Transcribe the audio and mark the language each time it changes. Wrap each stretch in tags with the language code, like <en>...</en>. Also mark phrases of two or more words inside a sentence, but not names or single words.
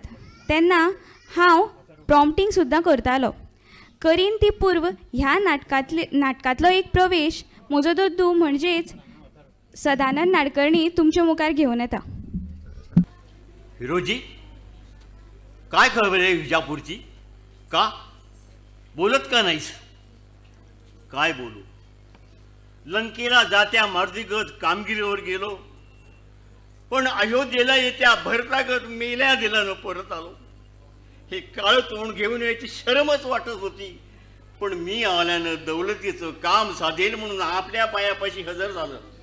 <kok>तेन्ना हांव प्रॉम्प्टींग सुद्दां करतालो. करीन ती पूर्व ह्या नाटकांतलो एक प्रवेश म्हजो दद्दू म्हणजेच सदानंद नाडकर्णी तुमच्या मुखार घेवन येता.</kok> <mr>हिरोजी, काय खबर आहे विजापूरची? का बोलत का नाहीस? काय बोलू? लंकेला जात्या मारुतीगत कामगिरीवर गेलो, पण अयोध्येला येत्या भरतागत मेल्या दिल्यानं परत आलो. हे काळ तोंड घेऊन यायची शरमच वाटत होती, पण मी आल्यानं दौलतीचं काम साधेल म्हणून आपल्या पायापाशी हजर झालं.</mr>